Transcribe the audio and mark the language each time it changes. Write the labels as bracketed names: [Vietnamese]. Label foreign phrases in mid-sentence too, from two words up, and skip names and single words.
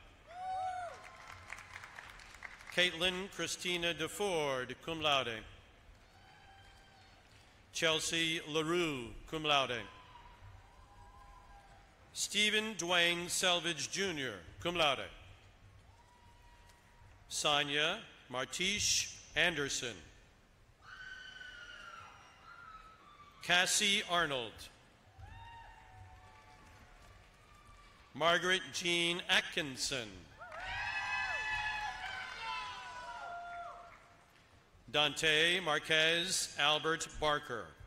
[English] Caitlin Christina DeFord, [Latin] cum laude. [English] Chelsea LaRue, [Latin] cum laude. [English] Stephen Dwayne Selvage Jr., [Latin] cum laude. [English] Sonia Martiche Anderson. Cassie Arnold. Margaret Jean Atkinson. Dante Marquez Albert Barker.